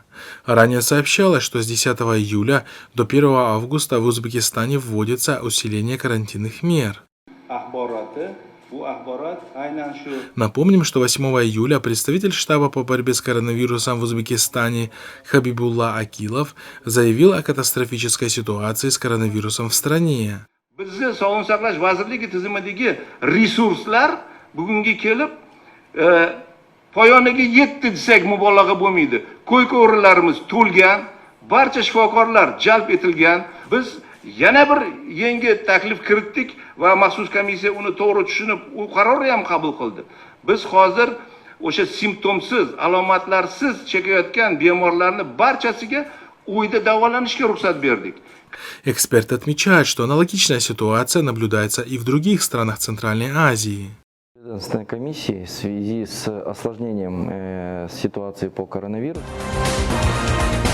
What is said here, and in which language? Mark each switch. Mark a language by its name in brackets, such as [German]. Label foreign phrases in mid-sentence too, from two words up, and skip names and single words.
[Russian] Ранее сообщалось, что с 10 июля до 1 августа в Узбекистане вводится усиление карантинных мер. Напомним, что 8 июля представитель штаба по борьбе с коронавирусом в Узбекистане Хабибулла Акилов заявил о катастрофической ситуации с коронавирусом в стране. [Uzbek] Poyoniga yetdi desak mubolag'a bo'lmaydi. Ko'yka o'rinlarimiz to'lgan, barcha shifokorlar jalb etilgan. Biz yana bir yangi taklif kiritdik va maxsus komissiya uni to'g'ri tushunib, u qarorni ham qabul qildi. Biz hozir o'sha simptomsiz, alomatlarsiz chekayotgan bemorlarni barchasiga uyda davolanishga ruxsat berdik. [Russian] Эксперты отмечают, что аналогичная ситуация наблюдается и в других странах Центральной Азии. Следственной комиссии в связи с осложнением ситуации по коронавирусу